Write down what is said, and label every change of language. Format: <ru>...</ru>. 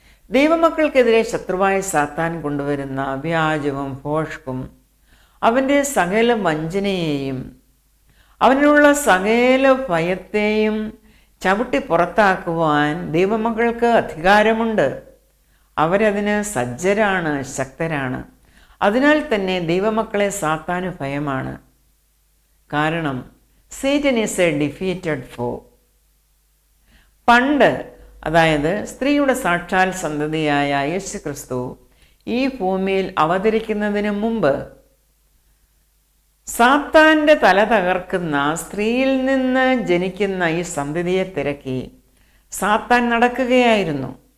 <ml>ദൈവമക്കൾക്കെതിരെ ശത്രുവായ സാത്താൻ കൊണ്ടുവരുന്ന വ്യാജവും ഭോഷ്കും അവൻ്റെ സകല വഞ്ചനയെയും അവനുള്ള സകല ഭയത്തെയും ചവിട്ടി പുറത്താക്കുവാൻ ദൈവമക്കൾക്ക് അധികാരമുണ്ട്. അവരതിന് സജ്ജരാണ്, ശക്തരാണ്. അതിനാൽ തന്നെ ദൈവമക്കളെ സാത്താന് ഭയമാണ്. കാരണം</ml> <en>Satan is a defeated foe.</en> <ml>പണ്ട് അതായത് സ്ത്രീയുടെ സാക്ഷാൽ സന്തതിയായ യേശു ക്രിസ്തു ഈ ഭൂമിയിൽ അവതരിക്കുന്നതിന് മുമ്പ് സാത്താൻ്റെ തല തകർക്കുന്ന സ്ത്രീയിൽ നിന്ന് ജനിക്കുന്ന ഈ സന്തതിയെ തിരക്കി സാത്താൻ നടക്കുകയായിരുന്നു.</ml>